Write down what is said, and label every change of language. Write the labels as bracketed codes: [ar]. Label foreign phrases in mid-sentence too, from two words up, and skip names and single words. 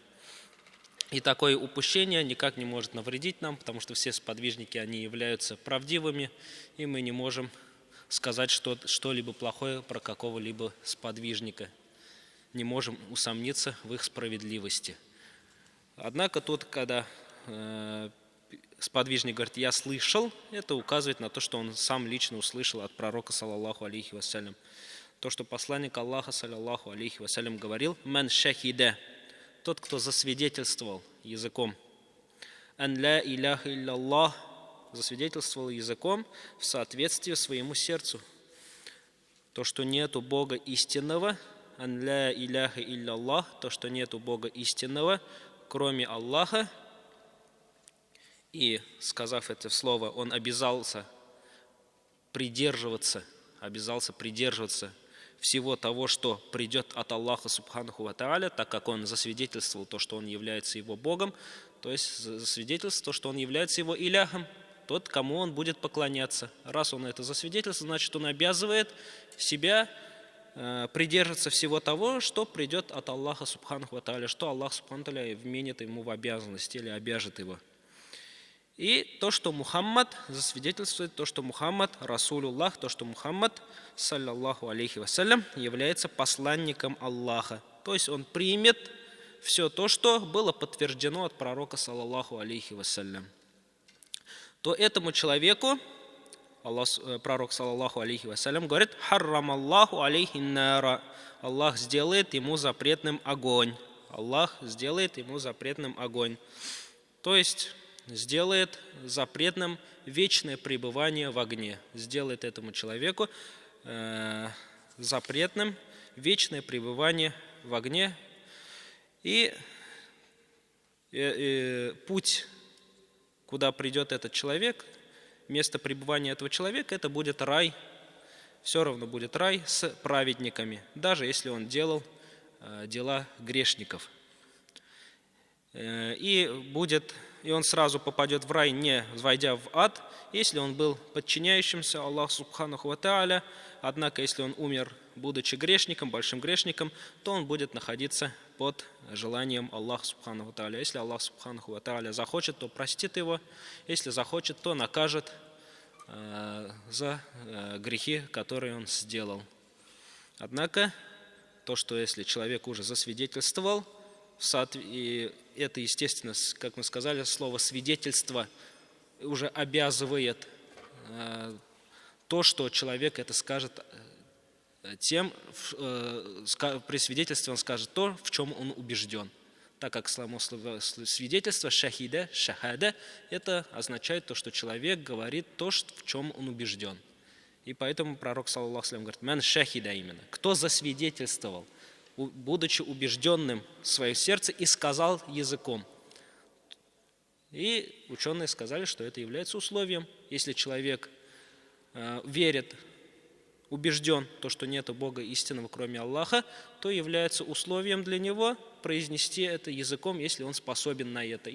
[ru] И такое упущение никак не может навредить нам, потому что все сподвижники, они являются правдивыми, и мы не можем сказать что-либо плохое про какого-либо сподвижника. Не можем усомниться в их справедливости. Однако тут, когда сподвижник говорит: «Я слышал», это указывает на то, что он сам лично услышал от пророка [ar] صلى الله عليه وسلم. [ru] То, что посланник Аллаха [ar] صلى الله عليه وسلم [ru] говорил: [ar] «من شهد», [ru] тот, кто засвидетельствовал языком, [ar] «أن لا إله إلا الله», [ru] засвидетельствовал языком в соответствии своему сердцу, то, что нету Бога истинного, [ar] «أن لا إله إلا الله», [ru] то, что нету Бога истинного, кроме Аллаха. И, сказав это слово, он обязался придерживаться всего того, что придет от Аллаха [ar] سبحانه وتعالى, [ru] так как он засвидетельствовал то, что он является его Богом, то есть засвидетельствовал, что он является его иляхом, тот, кому он будет поклоняться. Раз он это засвидетельствовал, значит, он обязывает себя придерживаться всего того, что придет от Аллаха [ar] سبحانه وتعالى, [ru] что Аллах [ar] سبحانه وتعالى [ru] вменит ему в обязанность или обяжет его. И то, что Мухаммад засвидетельствует, то, что [ar] محمد رسول الله, [ru] то, что Мухаммад [ar] صلى الله عليه وسلم [ru] является посланником Аллаха. То есть он примет все то, что было подтверждено от пророка [ar] صلى الله عليه وسلم. [ru] То этому человеку пророк [ar] صلى الله عليه وسلم [ru] говорит: [ar] «حرم الله عليه النار». [ru] Аллах сделает ему запретным огонь. Аллах сделает ему запретным огонь. То есть сделает запретным вечное пребывание в огне. Сделает этому человеку запретным вечное пребывание в огне. И путь, куда придет этот человек, место пребывания этого человека, это будет рай. Все равно будет рай с праведниками, даже если он делал дела грешников. И он сразу попадет в рай, не войдя в ад, если он был подчиняющимся Аллаху [ar] سبحانه وتعالى. [ru] Однако, если он умер, будучи грешником, большим грешником, то он будет находиться под желанием Аллаха [ar] سبحانه وتعالى. [ru] Если Аллах [ar] سبحانه وتعالى [ru] захочет, то простит его. Если захочет, то накажет за грехи, которые он сделал. Однако, то, что если человек уже засвидетельствовал, и это, естественно, как мы сказали, слово «свидетельство» уже обязывает то, что человек это скажет при свидетельстве он скажет то, в чем он убежден. Так как само слово свидетельство «шахида», «шахада» это означает то, что человек говорит то, в чем он убежден. И поэтому пророк [ar] صلى الله عليه وسلم [ru] говорит: [ar] «من شهد», [ru] именно, кто засвидетельствовал, будучи убежденным в своем сердце, и сказал языком. И ученые сказали, что это является условием. Если человек верит, убежден, то, что нет Бога истинного, кроме Аллаха, то является условием для него произнести это языком, если он способен на это.